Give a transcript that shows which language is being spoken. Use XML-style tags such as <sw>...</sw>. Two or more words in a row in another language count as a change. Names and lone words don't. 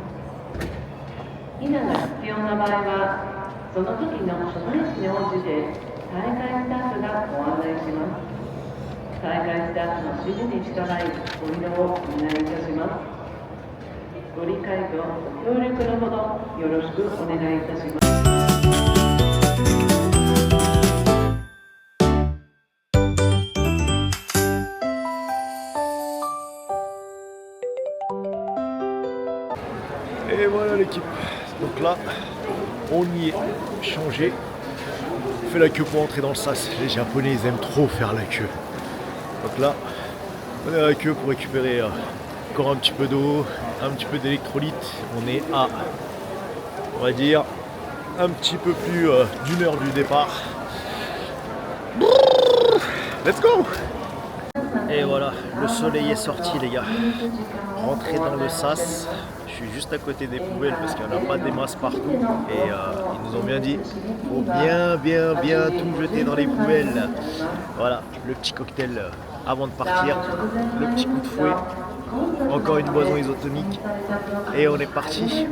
<ja>避難が必要な場合は、その時の所在地に応じて大会スタッフがご案内します。大会スタッフの指示に従いご移動をお願いいたします。ご理解とご協力のほどよろしくお願いいたします。</ja> <fr>Et voilà l'équipe. Donc là, on y est changé. On fait la queue pour entrer dans le sas. Les Japonais, ils aiment trop faire la queue. Donc là, on est à la queue pour récupérer encore un petit peu d'eau, un petit peu d'électrolyte. On est à, on va dire, un petit peu plus d'une heure du départ.</fr> <en>Let's go!</en> <fr>Et voilà, le soleil est sorti les gars. Rentrez dans le sas. Je suis juste à côté des poubelles parce qu'il n'y en a pas des masses partout et ils nous ont bien dit faut bien tout jeter dans les poubelles. Voilà, le petit cocktail avant de partir, le petit coup de fouet, encore une boisson isotonique et on est parti.</fr>